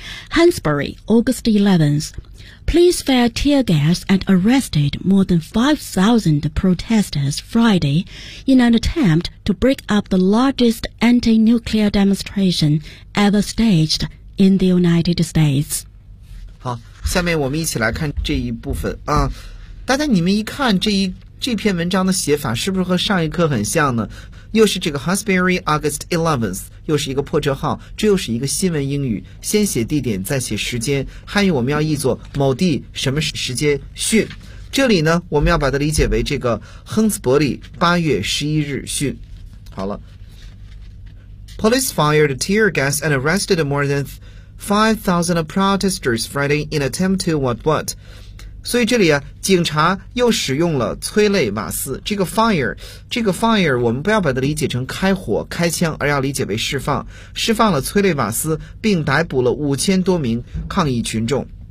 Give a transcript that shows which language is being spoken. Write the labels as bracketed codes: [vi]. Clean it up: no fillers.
[en] Hansbury August 11th， police fired tear gas and arrested more than 5,000 protesters Friday in an attempt to break up the largest anti-nuclear demonstration ever staged in the United States. [zh] 好，下面我们一起来看这一部分啊，大家你们一看这篇文章的写法是不是和上一课很像呢？又是这个 Hansbury August 11th， 又是一个破折号，这又是一个新闻英语，先写地点再写时间。汉语我们要译作某地什么时间讯，这里呢我们要把它理解为这个亨斯伯里8月11日讯。好了， [en] Police fired tear gas and arrested more than 5,000 protesters Friday in attempt to what what。 [zh] 所以这里啊，警察又使用了催泪瓦斯。这个 fire 我们不要把它理解成开火开枪，而要理解为释放，释放了催泪瓦斯并逮捕了5000多名抗议群众。